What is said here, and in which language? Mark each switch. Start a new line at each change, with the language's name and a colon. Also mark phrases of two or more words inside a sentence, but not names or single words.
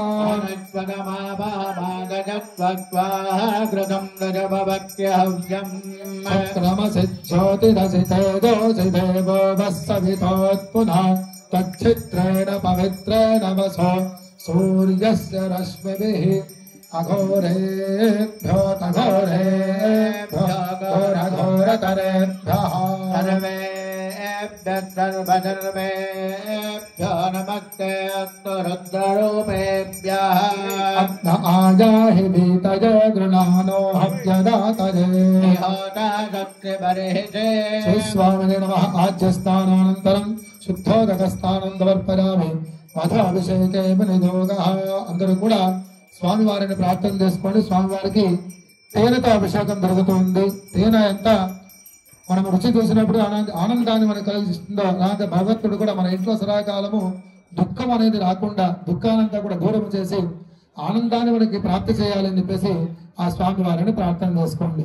Sanskrit: జ్యోతిరసితేజోసిదేవో వస్సవితోత్పునః తచ్చిత్రేణ పవిత్రేణ వసో సూర్యస్య రశ్మిభిః అఘోరేభ్యో తఘోరేభ్యో ఘోరఘోరతరేభ్యః सर्वेभ्यो नमस्ते अस्तु रुद्ररूपेभ्यः अग्न आजाहि भीतये गृणानो हव्यदातये श्रीस्वामिने नमः. आज्यस्नानानन्तरं शुद्धोदकस्नानं समर्पयामि. మధు అభిషేకే వినియోగః.
Telugu: అందరూ కూడా స్వామివారిని ప్రార్థన చేసుకోండి. స్వామివారికి తేనెతో అభిషేకం జరుగుతుంది. తేనె ఎంత మనం రుచి చూసినప్పుడు ఆనందాన్ని మనకు కలిగిస్తుందో అలాంటి భగవంతుడు కూడా మన ఇంట్లో సదాకాలము దుఃఖం అనేది రాకుండా దుఃఖానంతా కూడా దూరం చేసి ఆనందాన్ని మనకి ప్రాప్తి చేయాలని చెప్పేసి ఆ స్వామి వారిని ప్రార్థన చేసుకోండి.